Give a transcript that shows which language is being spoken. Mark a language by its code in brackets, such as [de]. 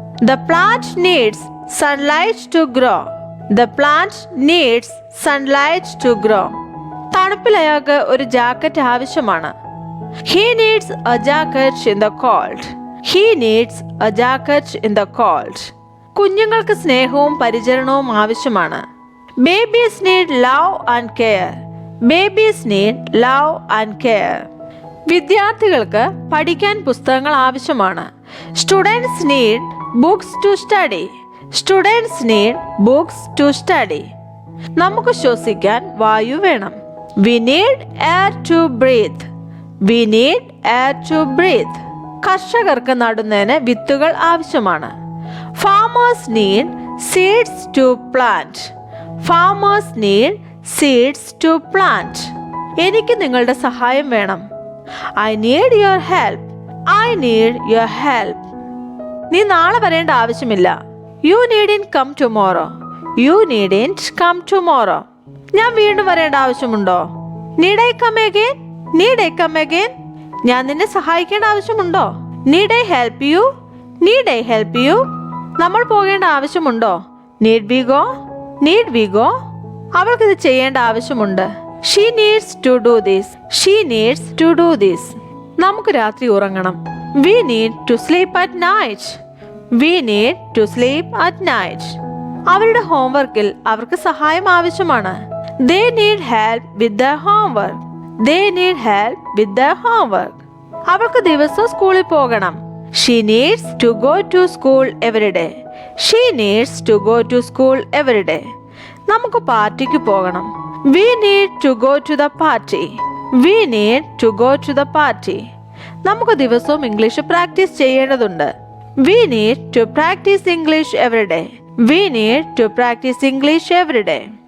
[en] The plant needs sunlight to grow. The plant needs sunlight to grow. [ml] തണുപ്പിൽ അയാൾക്ക് ഒരു jacket ആവശ്യമാണ്. [en] He needs a jacket in the cold. He needs a jacket in the cold. [ml] കുഞ്ഞുങ്ങൾക്ക് സ്നേഹവും പരിചരണവും ആവശ്യമാണ്. [en] Babies need love and care. Babies need love and care. [ml] വിദ്യാർത്ഥികൾക്ക് പഠിക്കാൻ പുസ്തകങ്ങൾ ആവശ്യമാണ്. [en] Students need books to study. Students need books to study. [ml] നമുക്ക് ശ്വസിക്കാൻ വായു വേണം. [en] We need air to breathe. We need air to breathe. [ml] കർഷകർക്ക് നടുന്നതിന് വിത്തുകൾ ആവശ്യമാണ്. [en] Farmers need seeds to plant. Farmers need seeds to plant. [ml] എനിക്ക് നിങ്ങളുടെ സഹായം വേണം. [en] I need your help. I need your help. [ml] നീ നാളെ വരേണ്ട ആവശ്യമില്ല. [en] You needn't come tomorrow. You needn't come tomorrow. [ml] ഞാൻ വീണ്ടും വരേണ്ട ആവശ്യമുണ്ടോ? [en] Need I come again? Need I come again? [ml] ഞാൻ നിന്നെ സഹായിക്കേണ്ട ആവശ്യമുണ്ടോ? [en] Need I help you? Need I help you? [ml] നമ്മൾ പോകേണ്ട ആവശ്യമുണ്ടോ? [en] Need we go? Need we go? [ml] അവൾക്കിത് ചെയ്യേണ്ട ആവശ്യമുണ്ട്. [en] She needs to do this. She needs to do this. [ml] നമുക്ക് രാത്രി ഉറങ്ങണം. [en] We need to sleep at night. We need to sleep at night. [ml] അവരുടെ ഹോംവർക്കിൽ അവർക്ക് സഹായം ആവശ്യമാണ്. [en] They need help with their homework. They need help with their homework. [ml] അവൾക്ക് ദിവസവും സ്കൂളിൽ പോകണം. [en] She needs to go to school every day. She needs to go to school every day. [ml] നമുക്ക് പാർട്ടിക്ക് പോകണം. [en] We need to go to the party. We need to go to the party. [ml] നമുക്ക് ദിവസവും English practice ചെയ്യേണ്ടതുണ്ട്. [en] We need to practice English every day. We need to practice English every day.